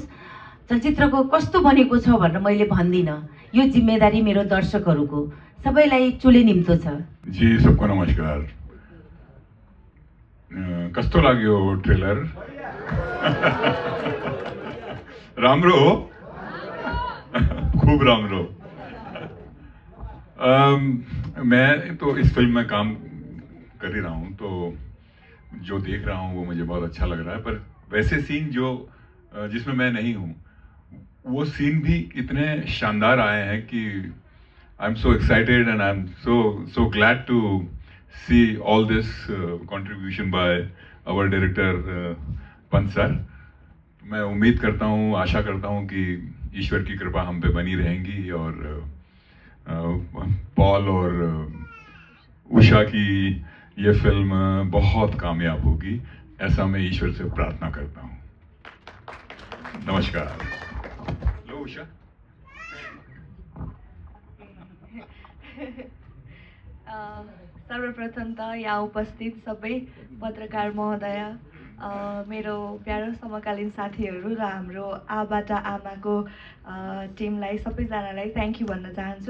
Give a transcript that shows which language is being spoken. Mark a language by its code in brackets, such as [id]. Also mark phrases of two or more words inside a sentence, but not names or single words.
[ne] चलचित्रको कस्तो बनेको छ भनेर मैले भन्दिनँ, यो जिम्मेदारी मेरो दर्शकहरूको, सबैलाई चुले निम्तो छ। जी सबको नमस्कार। कस्तो लाग्यो ट्रेलर? राम्रो हो? खूब राम्रो। [hi] मैं तो इस फिल्म में काम कर ही रहा हूँ, तो जो देख रहा हूँ वो मुझे बहुत अच्छा लग रहा है। पर वैसे सीन जो जिसमें मैं नहीं हूँ, वो सीन भी इतने शानदार आए हैं कि [en] I am so excited and I am so glad to see all this contribution by our director [hi] पंत सर। मैं उम्मीद करता हूँ, आशा करता हूँ कि ईश्वर की कृपा हम पे बनी रहेंगी और पॉल और उषा की ये फिल्म बहुत कामयाब होगी, ऐसा मैं ईश्वर से प्रार्थना करता हूँ। [ne] नमस्कार। लो उषा। सर्वप्रथम त यहाँ उपस्थित सबै पत्रकार महोदय, मेरो प्यारो समकालीन साथीहरू र हाम्रो आबाट आमाको टिमलाई सबैजनालाई [en] thank you [ne] भन्न चाहन्छु।